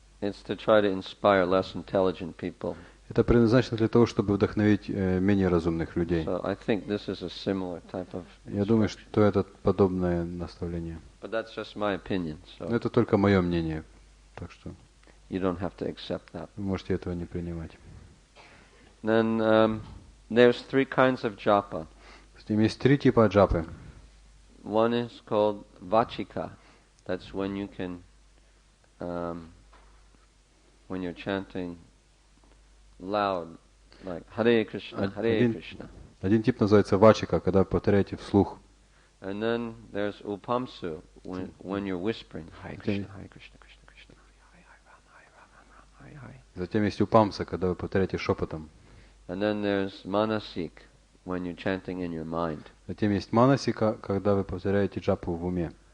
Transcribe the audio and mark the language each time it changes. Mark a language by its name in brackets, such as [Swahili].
[English] It's to try to inspire less intelligent people. [Russian] Это предназначено для того, чтобы вдохновить менее разумных людей. [English] So I think this is a similar type of. [Russian] Я думаю, что это подобное наставление. [English] But that's just my opinion. So [Russian] Но это только мое мнение, так что [English] you don't have to accept that. [Russian] вы можете этого не принимать. [English] Then there's three kinds of japa. [Russian] Есть три типа джапы. [English] One is called vachika. That's when you can, when you're chanting loud, like Hare Krishna, Hare Krishna. [Russian] Один тип называется вачика, когда вы повторяете вслух. [English] And then there's upamsu, when you're whispering Hare Krishna, Hare Krishna, Krishna Krishna, Hare Rama, Hare Rama, Hare Hare. [Russian] Затем есть упамса, когда вы повторяете шепотом. [English] And then there's manasik, when you're chanting in your mind. [Russian] Затем есть манасика, когда вы повторяете джапу в уме.